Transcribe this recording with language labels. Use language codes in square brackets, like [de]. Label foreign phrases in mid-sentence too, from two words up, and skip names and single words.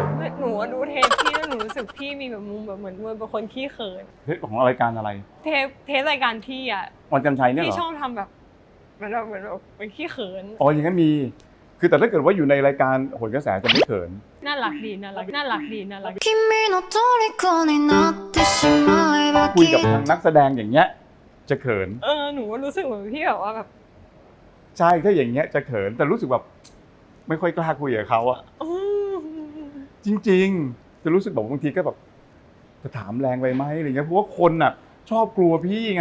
[th] หนูว่าดูเทปพี่แล้วหนูรู้สึกพี่มีแบบมุมแบบเหมือนเป็นคนขี้เขิน เทปของรายการอะไร เทปรายการพี่อ่ะ วันกันชัยเนี่ยเหร พี่ อ ชอบทำแบบเหมือนแบบเป็นขี้เขิน อ๋ออย่างนั้นมี คือแต่ถ้าเกิดว่าอยู่ในรายการโหนกระแสจะไม่เขิน น่ารักดีน่ารักดี [ja] 君の虜になってしまえば [th] คุยกับทางนักแสดงอย่างเงี้ยจะเขิน หนูว่ารู้สึกเหมือนพี่แบบว่าแบบ ใช่ถ้าอย่างเงี้ยจะเขินแต่รู้สึกแบบไม่ค่อยกล้าคุยกับเขาอะ อืม จริงๆ จะรู้สึกแบบบางทีก็แบบจะถามแรงไปไหมอะไรเงี้ยเพราะว่าคนน่ะชอบกลัวพี่ไง